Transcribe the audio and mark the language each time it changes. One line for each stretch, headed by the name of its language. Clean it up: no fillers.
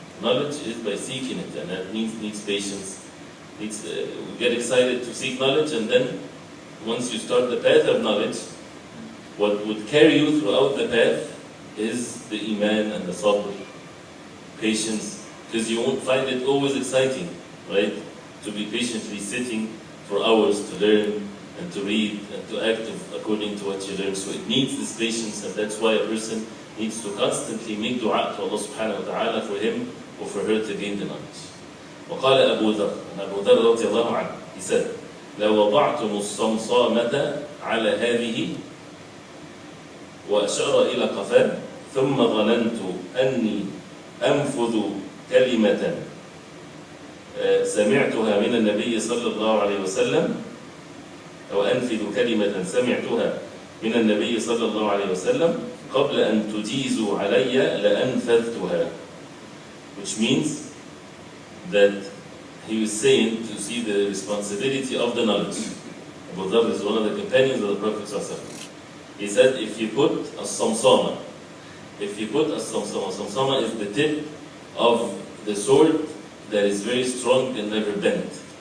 English: Knowledge is by seeking it, and that needs patience. We get excited to seek knowledge, and then once you start the path of knowledge, what would carry you throughout the path is the iman and the sabr, patience, because you won't find it always exciting, right? To be patiently sitting for hours to learn and to read and to act according to what you learn. So it needs this patience, and that's why a person needs to constantly make dua to Allah subhanahu wa ta'ala for him or for her to gain the knowledge.
Arabic: وقال أبو ذر,
English: and Abu Dharr
Arabic: رضي الله عنه,
English: he said,
Arabic: لو وضعتم الصمصامة على هذه وأشار إلى قفاه ثم ظننت أني أنفذ كلمة سمعتها من النبي صلى الله عليه وسلم أو أنفذ كلمة سمعتها من النبي صلى الله عليه وسلم قبل أن تجيزوا علي لأنفذتها.
English: Which means that he was saying to see the responsibility of the knowledge. Abu Dharr is one of the companions of the Prophet ﷺ. He said, if you put a samsama, samsama is the tip of the sword that is very strong and never bent.